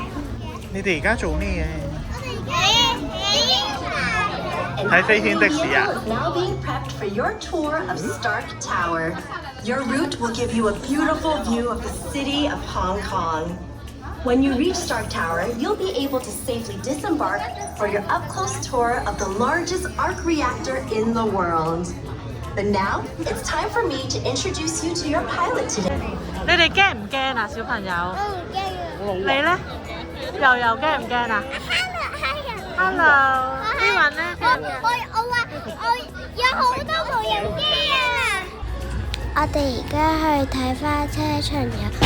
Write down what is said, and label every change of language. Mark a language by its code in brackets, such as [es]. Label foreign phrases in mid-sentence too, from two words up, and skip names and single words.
[yue] 你哋而家做咩嘢？睇飛天的士啊！ [en] Now being prepped for your tour of Stark Tower. Your route will give you a beautiful view of the city of Hong Kong. When you reach Stark Tower, you'll be able to safely disembark for your up-close tour of the largest arc reactor in the world. But now, it's time for me to introduce you to your pilot today. [yue] 你哋驚唔驚啊，小朋友？我唔驚啊。你咧？又驚唔驚啊 ？Hello， 希韻咧？我有好多無人機啊！我哋而家去睇花車巡遊。